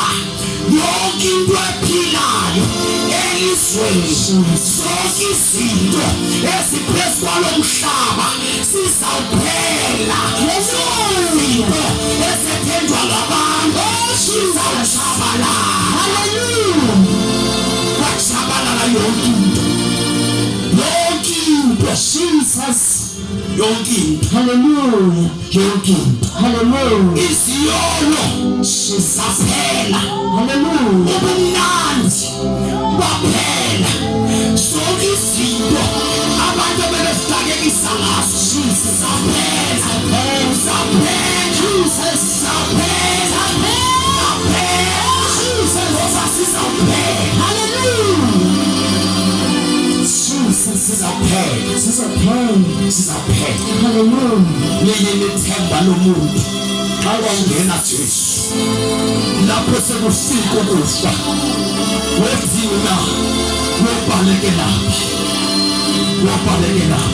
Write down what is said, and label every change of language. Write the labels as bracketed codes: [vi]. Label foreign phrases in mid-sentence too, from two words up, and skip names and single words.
[nd] Yonke into ephilayo elizweni, zonke izinto eziphezu kwalo mhlaba sizawuphela. Izinto ezethenjwa ngabantu zizawutshabalala. Hallelujah. Watshabalala yonke into. Yonke into. Jesus. Yonke into. Hallelujah. Yonke into. Hallelujah. Iziyolo zizaphela. Hallelujah. Ubumnandi baphela. Zonke izinto abantu abebezidakekisa ngazo zizaphela. Zizaphela. Jesus. Zizaphela. Jesus. Ngoba sizaphela. Hallelujah. Jesus. Sizaphela. Sizaphela. Hallelujah. Nini nithemba lomuntu awangena Jesu lapho sekufika ukufa wenzina wabalekela